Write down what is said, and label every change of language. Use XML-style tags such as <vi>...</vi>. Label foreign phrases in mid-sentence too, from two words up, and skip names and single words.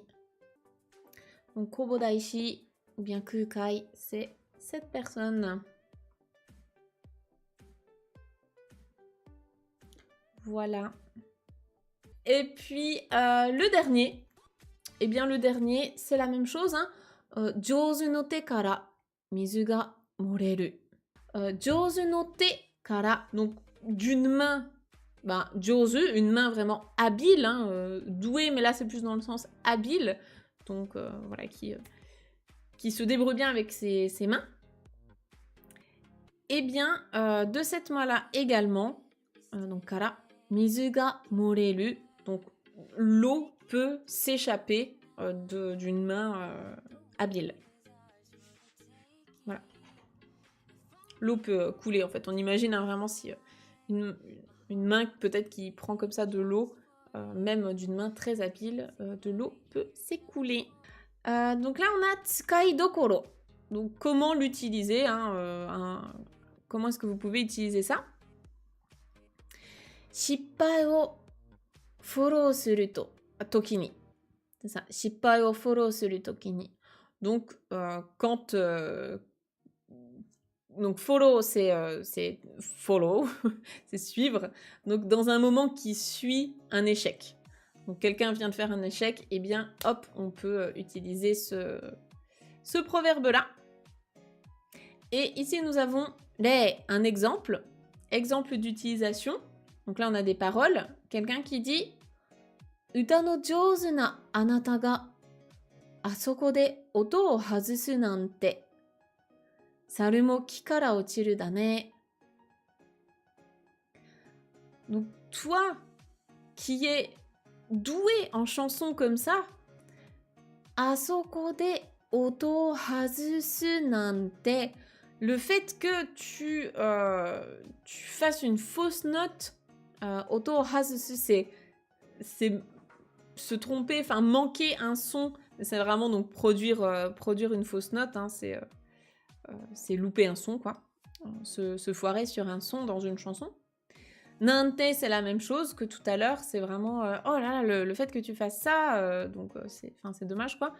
<fr>Donc, Kobo Daishi, ou bien Kukai, c'est cette personne. Voilà. Et puis, le dernier. Eh bien, le dernier, c'est la même chose.</fr> <ja>上手の手から水が漏れる. 上手の手から,</ja> <fr>donc d'une main. Jouzu, une main vraiment habile, douée, mais là c'est plus dans le sens habile. Donc, voilà, qui se débrouille bien avec ses mains. Eh bien, de cette main-là également, donc</fr> <ja>から、水が漏れる,</ja> <fr>donc l'eau peut s'échapper d'une main habile. Voilà. L'eau peut couler en fait. On imagine vraiment si une main peut-être qui prend comme ça de l'eau, même d'une main très habile, de l'eau peut s'écouler. Donc là on a</fr> <ja>使いどころ.</ja> <fr>Donc comment l'utiliser, hein, comment est-ce que vous pouvez utiliser ça?</fr> <ja>失敗をフォローすると時に。</ja> <fr>C'est ça.</fr> <ja>失敗をフォローする時に。</ja> <fr>Donc, quand. Donc, follow, c'est follow, c'est suivre. Donc, dans un moment qui suit un échec. Donc, quelqu'un vient de faire un échec, et bien, hop, on peut utiliser ce proverbe-là. Et ici, nous avons un exemple. Exemple d'utilisation. Donc là, on a des paroles. Quelqu'un qui dit</fr> <ja>歌の上手なあなたがあそこで音を外すなんて猿も木から落ちるだね.</ja> <fr>Donc toi qui es doué en chanson comme ça,</fr> <ja>あそこで音を外すなんて,</ja> <fr>le fait que tu fasses une fausse note,</fr> <ja>音を外す,</ja> <fr>c'est se tromper, enfin manquer un son, c'est vraiment donc produire une fausse note, hein, c'est louper un son, quoi, se foirer sur un son dans une chanson. Nante, c'est la même chose que tout à l'heure, c'est vraiment oh là là, le fait que tu fasses ça, donc c'est dommage, quoi.</fr>